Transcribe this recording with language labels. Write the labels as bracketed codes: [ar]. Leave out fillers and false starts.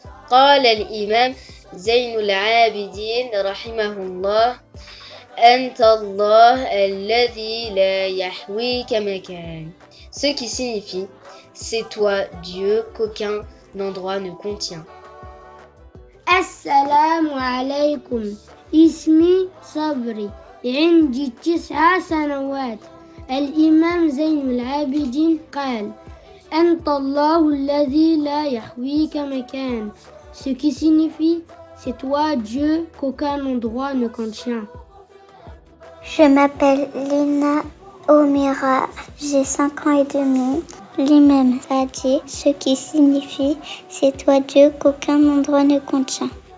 [ar] قال الإمام زين العابدين رحمه الله أنت الله الذي لا يحويك مكان. [fr] Ce qui signifie, c'est toi Dieu qu'aucun endroit ne contient. [ar] Assalamu alaikum. اسمي صبري عندي 9 سنوات. الإمام زين العابدين قال أنت الله الذي لا يحويك مكان. [fr] Ce qui signifie, c'est toi Dieu qu'aucun endroit ne contient. Je m'appelle Lina Omira, j'ai 5 ans et demi. L'imam a dit, ce qui signifie, c'est toi Dieu qu'aucun endroit ne contient.